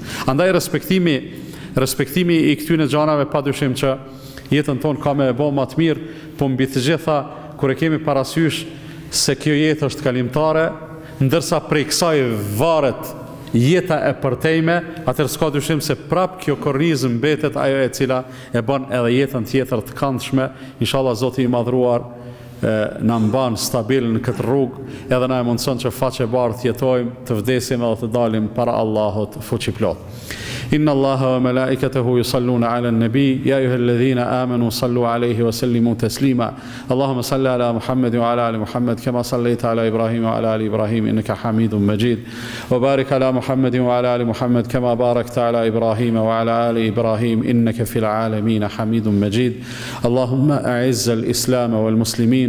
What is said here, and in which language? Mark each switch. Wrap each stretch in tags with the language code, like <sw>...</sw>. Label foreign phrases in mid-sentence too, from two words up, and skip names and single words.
<sq>Andaj respektimi i këtyre gjanave padyshim që jetën tonë ka me e bë më të mirë, po mbi të gjitha kur e kemi parasysh se kjo jetë është kalimtare, ndërsa prej kësaj varet jeta e përtejme, atër s'ka dyshim se prap kjo kornizë mbetet ajo e cila e bën edhe jetën tjetër të këndshme. Inshallah Zoti i madhruar na mban stabil në këtë rrugë, edhe na e mundson që faqe bardhë të jetojmë, të vdesim edhe të dalim para Allahut fuqiplot.</sq> <ar>إن الله وملائكته يصلون على النبي يا أيها الذين آمنوا صلوا عليه وسلموا تسليما اللهم صل على محمد وعلى آل محمد كما صليت على إبراهيم وعلى آل إبراهيم إنك حميد مجيد وبارك على محمد وعلى آل محمد كما باركت على إبراهيم وعلى آل إبراهيم إنك في العالمين حميد مجيد اللهم أعز الإسلام والمسلمين</ar>